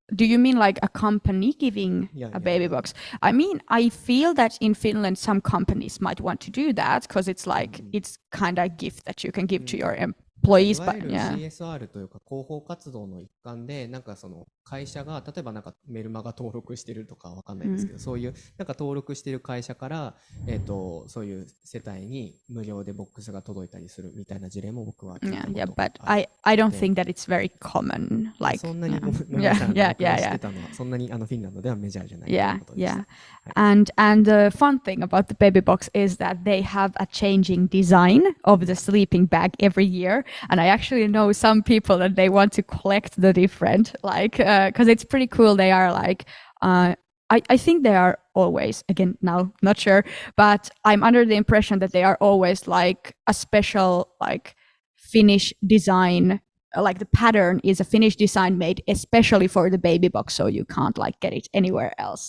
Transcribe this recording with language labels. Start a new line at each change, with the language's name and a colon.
English: Do you mean like a company giving a baby box? I mean, I feel that in Finland, some companies might want to do that because it's like it's kind of a gift that you can give to your employees.
Japanese: いわゆる CSR というか広報活動の一環でなんかその会社が例えばなんかメルマガ登録してるとかわかんないですけど、そういうなんか登録してる会社からそういう世帯に無料でボックスが届いたりするみたいな事例も僕は聞いたことがあって。
English: but I don't think that it's very common. Like
Japanese: そんなに皆さんがしてたのはそんなにフィンランドではメジャーじゃないということです。
English: And the fun thing about the baby box is that they have a changing design of the sleeping bag every year. And I actually know some people that they want to collect the different, like, because it's pretty cool. They are like, I think they are always, again, now, not sure, but I'm under the impression that they are always like a special, like, Finnish design, like the pattern is a Finnish design made especially for the baby box, so you can't like get it anywhere else.